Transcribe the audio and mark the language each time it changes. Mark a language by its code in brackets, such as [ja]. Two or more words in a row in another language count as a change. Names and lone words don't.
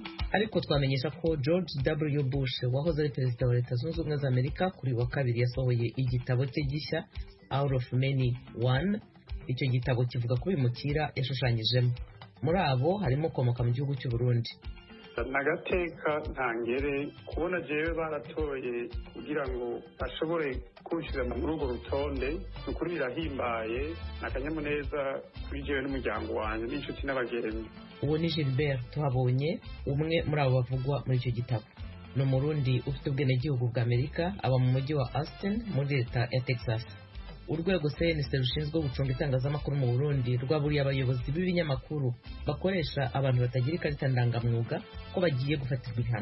[rw] ariko twamenyesha ko George W. Bush wahoze ari perezida wa Leta Zunze Ubumwe za Amerika kuri wa kabiri yasohoye igitabo cye gishya Out of Many One. Icyo gitabo kivuga ko bimukira yashushanyijemo, muri abo harimo ukomoka mu gihugu cy'u Burundi. [rn] Nagateka ntangere kubona jewe baratoye kugira ngo ashobore kunshyira muri urwo rutonde, ukuri birahimbaye, nakanyamuneza kuri jewe n'umuryango wanjye n'inshuti n'abagenzi. [rw] Uwo ni Gilbert Tuhabonye, umwe muri abo bavugwa muri icyo gitabo. Ni Umurundi ufite ubwenegihugu bwa Amerika, aba mu mujyi wa Austin muri leta ya Texas. Urwego CNC rushinzwe gucunga itangazamakuru mu Burundi rwaburiye abayobozi b'ibinyamakuru bakoresha abantu batagira ikarita ndangamwuga ko bagiye gufatirwa ibihano.